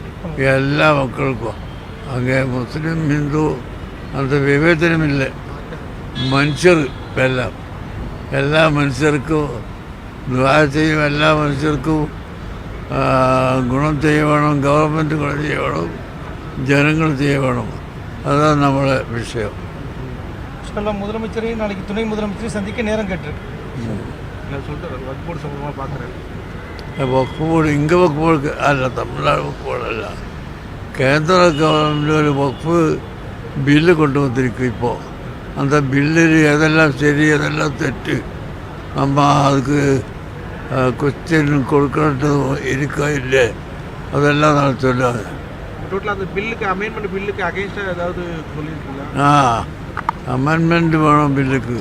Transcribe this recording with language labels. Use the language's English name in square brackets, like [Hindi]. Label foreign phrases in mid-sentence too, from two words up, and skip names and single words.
[Malayalam] എല്ലാ മക്കൾക്കും അങ്ങനെ മുസ്ലിം ഹിന്ദു അത് വിവേചനമില്ല. മനുഷ്യർ എല്ലാ മനുഷ്യർക്കും ദുആ ചെയ്യും. എല്ലാ മനുഷ്യർക്കും ഗുണം ചെയ്യണം. ഗവൺമെൻറ് ഗുണം ചെയ്യണം, ജനങ്ങൾ ചെയ്യണം. [Tamil] அதான் நம்மளோட விஷயம். முதலமைச்சரையும் நாளைக்கு துணை முதலமைச்சரையும் சந்திக்க நேரம் கேட்டிருக்கு. [Malayalam] വഖഫ് ബോർഡ് ഇங்கே വഖഫ് ബോർഡ് അല്ല, തമിഴ്നാട് വഖഫ് ബോർഡല്ല, കേന്ദ്ര ഗവൺമെൻറ് ഒരു വഖഫ് ബില്ല് കൊണ്ടുവന്നിരിക്കും. [Tamil] ഇപ്പോൾ அந்த பில்லில் எதெல்லாம் சரி எதெல்லாம் தெட்டு நம்ம அதுக்கு கொஸ்டின் கொடுக்கறது இருக்கா இல்லை அதெல்லாம் நான் சொல்லாது. அமெண்ட்மெண்ட் வேணும் பில்லுக்கு.